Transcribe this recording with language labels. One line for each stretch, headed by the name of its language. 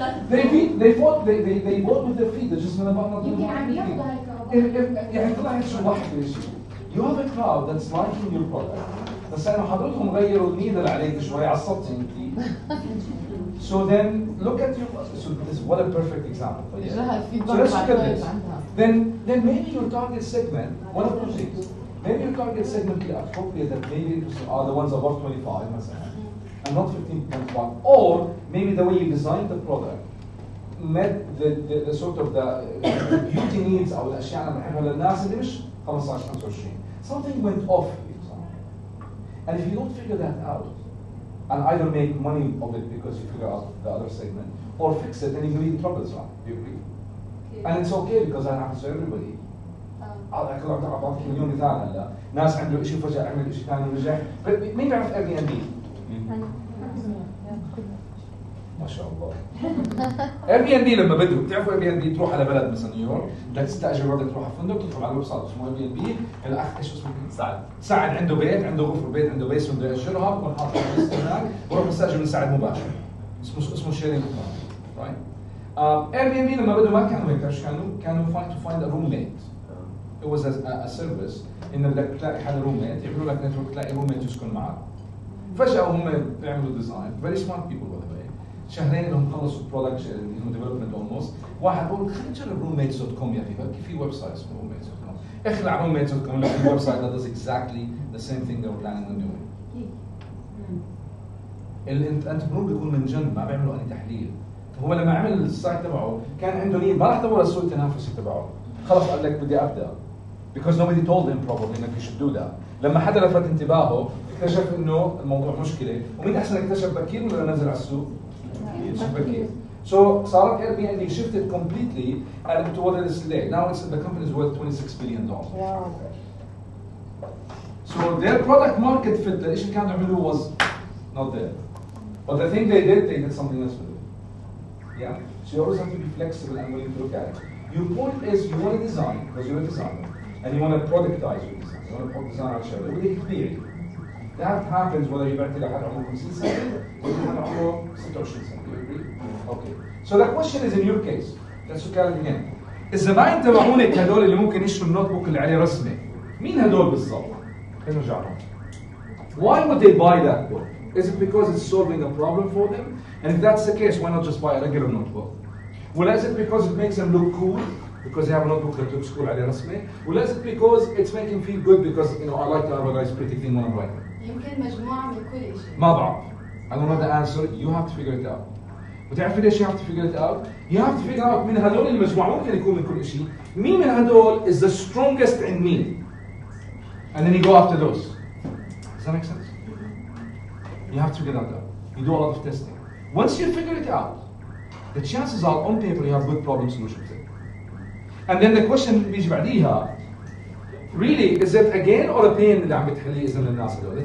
English: They vote with their feet. They're just going to
Arabic: يمكن عم ياخذوا هاي يعني طلع شو واحد شيء.
English: You have a crowd that's liking your product.
Arabic: بس أنا حضرتهم غيروا النيدل عليك شوي عصبتي انت.
English: So then look at your so this what a perfect example. So let's look at this. Then maybe your target segment, one of two things. Maybe your target segment is appropriate that maybe are the ones above 25 مثلا and not 15.1, or maybe the way you designed the product met the sort of the beauty needs
Arabic: او الاشياء اللي بنحبها للناس اللي مش
English: 15 25. Something went off, and if you don't figure that out and either make money of it because you figure out the other segment or fix it, then you're going to be in trouble. So you agree? And it's okay because that happens to everybody.
Arabic: أعطيك مليون مثال هلا ناس عنده شيء فجأة عمل شيء ثاني ورجع. مين بيعرف Airbnb؟ ما شاء الله. Airbnb لما بدهم بتعرفوا Airbnb تروح على بلد مثلا نيويورك بدك تستأجر بدك تروح على فندق تدخل على الويب سايت اسمه Airbnb. الأخ ايش اسمه؟ سعد عنده بيت عنده غرفة بيت عنده بيسمنت بده يأجرها بكون حاطط هناك بروح مستأجر من سعد مباشر. اسمه شيرينج رايت. Airbnb لما بدوا ما كانوا هيك ايش كانوا
English: find a roommate. It was a service
Arabic: إن بدك تلاقي حدا roommate يعملوا لك نتورك تلاقي roommate يسكن معك. فجأة هم بيعملوا ديزاين
English: very smart people by the way.
Arabic: شهرين لهم خلصوا البرودكت ديفلوبمنت اولموست. واحد بقول خلينا نجرب roommates.com يا اخي بلكي في ويب سايت اسمه roommates.com.
English: اخلع roommates.com
Arabic: لك في ويب سايت
English: that does exactly the same thing they were planning on doing.
Arabic: الانتربرور بيكون من جنب ما بيعملوا اي تحليل. هو لما عمل السايت تبعه كان عنده نيد ما راح تدور السوق التنافسي تبعه. خلص قال لك بدي ابدا.
English: Because nobody told him probably انك you should do that.
Arabic: لما حدا لفت انتباهه اكتشف انه الموضوع مشكله ومين احسن اكتشف بكير ولا نزل على السوق؟ بكير.
English: So
Arabic: صارت
English: Airbnb shifted completely and to what it is today. Now the company is worth $26 billion. Wow. So their product market fit
Arabic: الشيء اللي كانوا يعملوه
English: was not there. But the thing they did something else with it. Yeah. So you always have to be flexible and willing to look at it. Your point is you want to design because you're a designer and you want to productize your design. You want to design
Arabic: على الشغله بدك تبيعي.
English: That happens whether you
Arabic: بعتي لحد عمره 50 سنة ولا لحد عمره 26 سنة.
English: Do you agree? Okay. So the question is in your case. Let's look at it again.
Arabic: الزباين تبعونك هدول اللي ممكن يشتروا النوت بوك اللي عليه رسمة. مين هدول بالضبط؟ خلينا نرجع لهم.
English: Why would they buy that book? Is it because it's solving a problem for them? And if that's the case, why not just buy a regular notebook? Well, is it because it makes them look cool? Because they have a notebook that looks cool
Arabic: عليه رسمة?
English: Well, is it because it's making them feel good because I like to have a nice pretty thing when I'm writing?
Arabic: يمكن مجموعة من كل شيء. ما بعرف.
English: I don't know the answer. You have to figure it out.
Arabic: وتعرفي ليش
English: you have to figure it out? You have to figure out
Arabic: من هدول المجموعة ممكن يكون من كل شيء. مين من هدول
English: is the strongest
Arabic: عند مين?
English: And then you go after those. Does that make sense? You have to figure that out. You do a lot of testing. Once you figure it out, the chances are on paper you have good problem solution set. And then the question
Arabic: اللي بيجي بعديها,
English: really, is it a gain or a pain
Arabic: اللي عم بتحليه إذا الناس هذول?